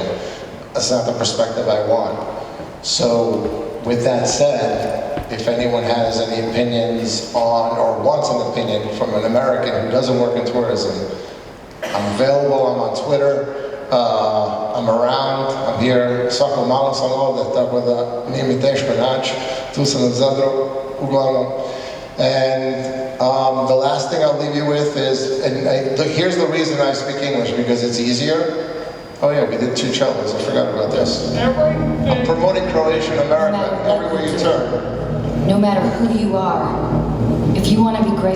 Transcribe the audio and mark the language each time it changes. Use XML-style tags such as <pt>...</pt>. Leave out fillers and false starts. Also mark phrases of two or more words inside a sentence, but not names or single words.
<en>That's not the perspective I want. So, with that said, if anyone has any opinions on, or wants an opinion from an American who doesn't work in tourism, I'm available, I'm on Twitter, I'm around, I'm here,</en> <hr>svako malo sam ovdje, tako da nije mi teško naći, tu sam u Zadru, uglavnom.</hr> <en>And the last thing I'll leave you with is, here's the reason I speak English, because it's easier. Oh yeah, we did 2 cellos, I forgot about this. I'm promoting Croatia in America, everywhere you turn. No matter who you are, if you want to be great.</en>